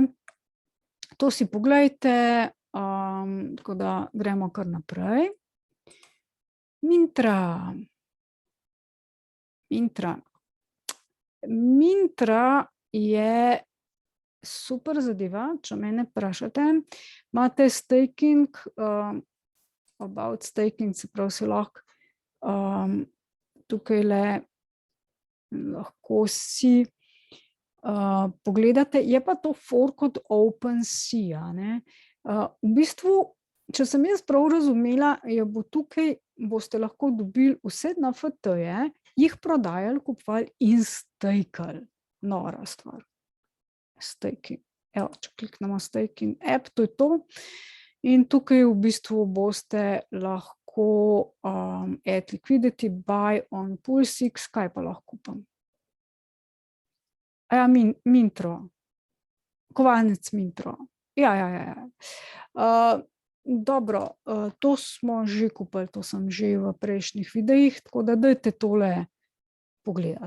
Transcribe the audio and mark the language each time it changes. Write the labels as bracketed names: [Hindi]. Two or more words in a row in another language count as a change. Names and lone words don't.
[Slovenian] To si poglejte, tako da gremo kar naprej. Mintra. Mintra je super zadeva, če mene vprašate. Imate staking, [English] about staking, [Slovenian] se pravi, si lahko tukajle lahko si pogledate, je pa to fork od OpenSea, ne. V bistvu, če sem jaz prav razumela, bo tukaj, boste lahko dobili vse NFT-je, jih prodajali, kupovali in stakali. Nora stvar. Staking. Evo, če kliknemo [English] staking app, [Slovenian] to je to. In tukaj v bistvu boste lahko [English] add liquidity, buy on PulseX, [Slovenian] kaj pa lahko kupam? Mintro. Kovanec Mintro. Ja. Dobro, to smo že kupili, to sem že v prejšnjih videih, tako da dajte tole pogledati.